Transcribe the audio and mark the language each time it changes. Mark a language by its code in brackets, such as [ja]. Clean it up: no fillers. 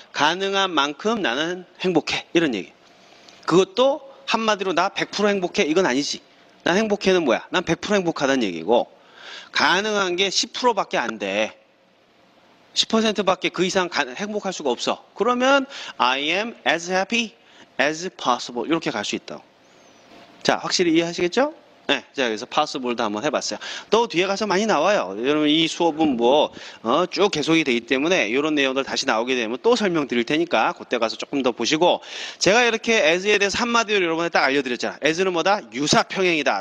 [ko] 가능한 만큼 나는 행복해. 이런 얘기. 그것도 한마디로 나 100% 행복해. 이건 아니지. 난 행복해는 뭐야? 난 100% 행복하다는 얘기고 가능한 게 10%밖에 안 돼. 10%밖에 그 이상 행복할 수가 없어. [en] 그러면 I am as happy as possible. [ko] 이렇게 갈 수 있다. 자, 확실히 이해하시겠죠? 네, 자, 그래서 possible도 한번 해봤어요. 또 뒤에 가서 많이 나와요. 여러분, 이 수업은 쭉 계속이 되기 때문에 이런 내용들 다시 나오게 되면 또 설명드릴 테니까 그때 가서 조금 더 보시고 제가 이렇게 as에 대해서 한마디로 여러분한테 딱 알려드렸잖아. as는 뭐다? 유사평행이다.